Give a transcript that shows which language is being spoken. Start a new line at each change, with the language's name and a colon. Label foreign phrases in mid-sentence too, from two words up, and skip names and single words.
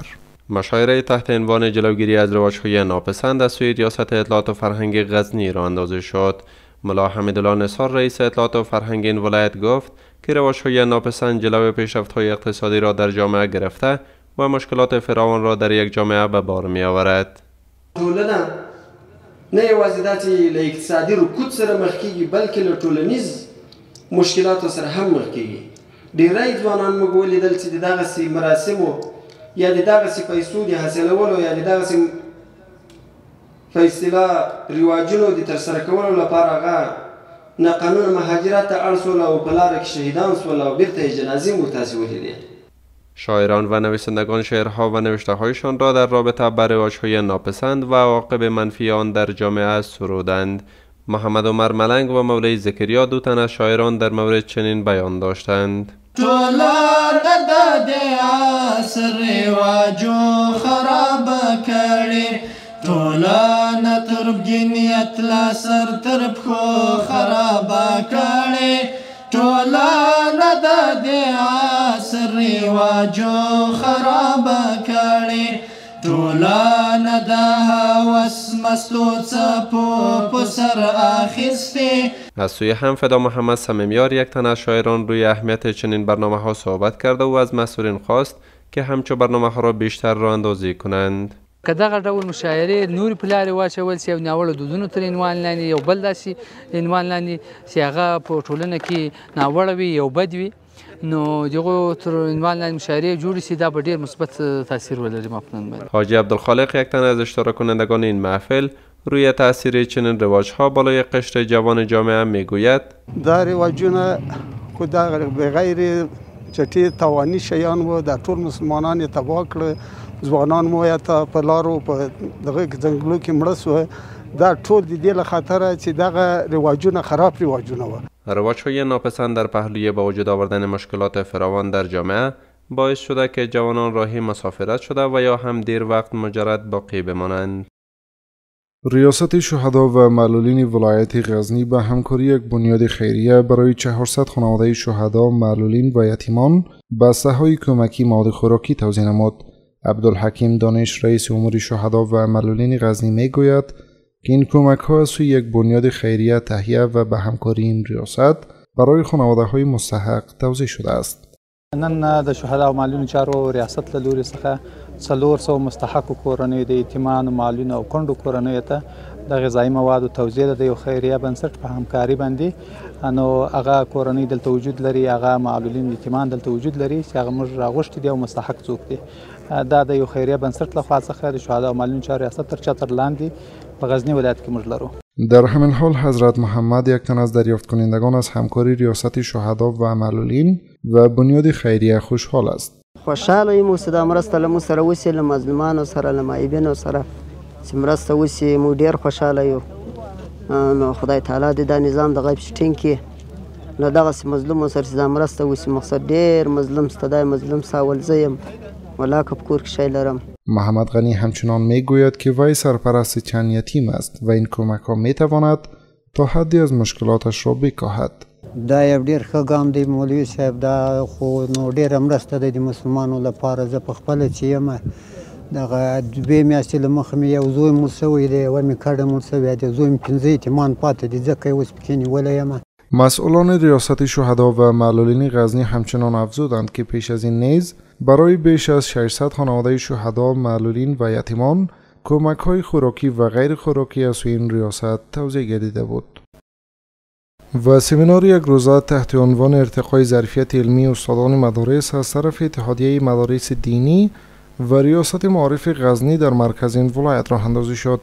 Persian: مشاوره تحت عنوان جلوگیری از رواج‌های ناپسند از سوی ریاست اطلاعات و فرهنگ غزنی راه اندازی شد. ملا حمیدالله نثار رئیس اطلاعات و فرهنگ این ولایت گفت که رواج‌های ناپسند جلوی پیشرفت‌های اقتصادی را در جامعه گرفته و مشکلات فراوان را در یک جامعه به بار می‌آورد.
Pashto: ټولنه نه یوازې دا چې له اقتصادي رکود سره مخ کېږي بلکې له ټولنیز مشکلاتو سره هم مخ کېږي. ډېری ځوانان موږ ولیدل چې د دغسې مراسمو یا د دغسې پیسو د حاصلولو یا د دغسې په اصطلاح رواجونو د ترسره کولو لپاره هغه ناقانونه مهاجرت ته اړ شول او په لاره کې شهیدان شول او بیرته یې جنازې موږ تاسې ولیدې.
Persian: شاعران و نویسندگان شعرها و نوشته هایشان را در رابطه با رواج‌های ناپسند و عواقب منفی آن در جامعه سرودند. محمد عمر ملنگ و مولوی زکریا دو تن از شاعران در مورد چنین بیان داشتند.
Pashto: ټوله د عصر رواجو خراب کړي، ټوله تربګنیت لا سر تر پښو خراب کړي، ټوله د عصر رواجو خراب کړي، ټوله د هوس مستو څپو په سر اخیستې.
Persian: از سوی هم فدا محمد صمیمیار یک تن از شاعران روی اهمیت چنین برنامه ها صحبت کرده و از مسئولین خواست که همچو برنامه ها را بیشتر راه اندازی کنند.
Pashto: که دغه ډول مشاعرې نورې په لارې واچول سي او ناوړه دودونو تر عنوان لاندې یو بل داسې عنوان لاندې چې هغه په ټولنه کې ناوړه وي یو بد وي، نو دغه تر عنوان لاندې مشاعرې جوړې سي، دا به ډېر مثبت تاثیر ولري.
Persian: حاجی عبدالخالق یک تن از اشتراک کنندگان این محفل روی تاثیر چنین رواج‌ها بالای قشر جوان جامعه میگوید:
Pashto: دا رواجونه خو دا بغیر چټي توانی شیان و دا ټول مسلمانان یې تباه کړ، ځوانان مو یا ته په لارو په دغه ځنګلو کې مړه سوه. دا ټول د دې له خاطره چې دغه رواجونه خراب رواجونه و.
Persian: رواج‌های ناپسند در پهلوی با وجود آوردن مشکلات فراوان در جامعه باعث شده که جوانان راهی مسافرت شده و یا هم دیر وقت مجرد باقی بمانند. ریاست شهدا و معلولین ولایت غزنی به همکاری یک بنیاد خیریه برای 400 خانواده شهدا، معلولین و یتیمان بسته‌های کمکی مواد خوراکی توزیع نمود. عبدالحکیم دانش، رئیس امور شهدا و معلولین غزنی میگوید که این کمک‌ها از سوی یک بنیاد خیریه تهیه و به همکاری این ریاست برای خانواده‌های مستحق توزیع شده است.
Pashto: نن د شهدا او معلولین چارو ریاست له لوري څخه 400 مستحق کورنۍ د یتیمانو، معلولینو او کونډو کورنیو ته د غذایي موادو توزیع د یو خیریه بنسټ په همکاري باندې، نو هغه کورنۍ دلته وجود لري، هغه معلولین یتیمان دلته وجود لري چې هغه موږ راغوښتي دي او مستحق څوک دي. دا د یو خیریه بنسټ لخوا څخه د شهدا او معلولین چارو ریاست تر چتر لاندې په غزنی ولایت کې موږ لرو.
Persian: در همین حال حضرت محمد یک تن از دریافت کنندگان از همکاری ریاست شهدا و معلولین و بنیاد خیریه خوشحال است.
Pashto: خوشحاله یم چې دا مرسته له موږ سره وسي، له مظلومانو سره، له معیبینو سره چې مرسته وسي، موږ ډېر خوشحاله یو. نو خدای تعالی دې دا نظام د غیب ټینګ کړي، له دغسې مظلومو سره چې دا مرسته وسي. مقصد ډېر مظلوم سته، دا مظلوم ساول زه یم، ولا که په کور کې شی لرم.
Persian: محمد غنی همچنان میگوید که وی سرپرست چند یتیم است و این کمک ها میتواند تا حدی از مشکلاتش را بکاهد.
Pashto: دا یو ډېر ښه ګام دی مولوي صاحب، دا خو نو ډېره مرسته ده د مسلمانو لپاره. زه په خپله چې یم دغه 2 میاشتې له مخه مې یو زوی مړ شوی دی، یوه مې کډه مړ شوی دی، زوی مې 5 یتیمان پاتې دي، ځکه یې اوس پکې نیولی یم.
Persian: مسئولان ریاست شهدا و معلولین غزنی همچنان افزودند که پیش از این نیز برای بیش از 600 خانواده شهدا، معلولین و یتیمان کمک‌های خوراکی و غیر خوراکی از سوی این ریاست توزیع گردیده بود. و سمینار یک روزه تحت عنوان ارتقای ظرفیت علمی استادان مدارس از طرف اتحادیه مدارس دینی و ریاست معارف غزنی در مرکز این ولایت راه اندازی شد.